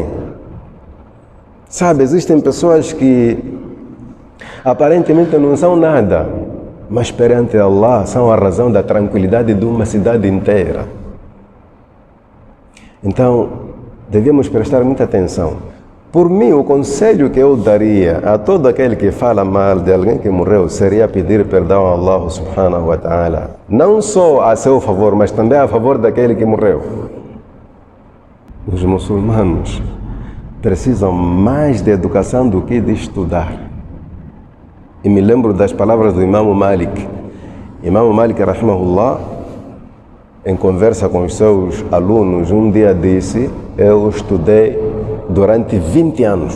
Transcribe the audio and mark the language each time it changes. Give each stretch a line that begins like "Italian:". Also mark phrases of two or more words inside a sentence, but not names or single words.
Portuguese: Sabe, existem pessoas que aparentemente não são nada, mas perante Allah são a razão da tranquilidade de uma cidade inteira. Então, devemos prestar muita atenção. Por mim, o conselho que eu daria a todo aquele que fala mal de alguém que morreu seria pedir perdão a Allah
Arabic: سبحانه وتعالى.
Portuguese: Não só a seu favor, mas também a favor daquele que morreu. Os muçulmanos precisam mais de educação do que de estudar. E me lembro das palavras do Imam Malik. Imam Malik, rahimahullah, em conversa com os seus alunos, um dia disse: eu estudei durante 20 anos.